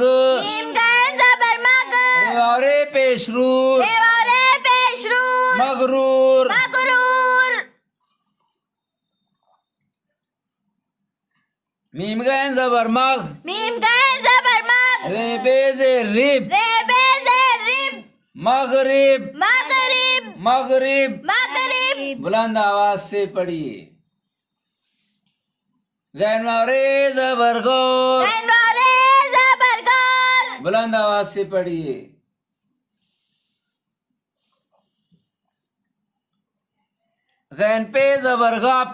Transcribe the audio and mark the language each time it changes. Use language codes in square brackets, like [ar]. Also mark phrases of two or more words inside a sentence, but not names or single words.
[hi] मीम गैन जबर मग रे पेश रूर रे वाव रे पेश रूर मगरूर मगरूर मीम गैन जबर मग मीम गैन जबर मग रे बेजे रिब रे बे जेर रिब मगरिब मगरिब मगरिब मगरिब मगरिब बुलंद आवाज से पढ़िए। गैन वारे जबर गोर, गैन वारे ज़बर गोर बुलंद आवाज से पढ़िए। गैन पे जबर गप,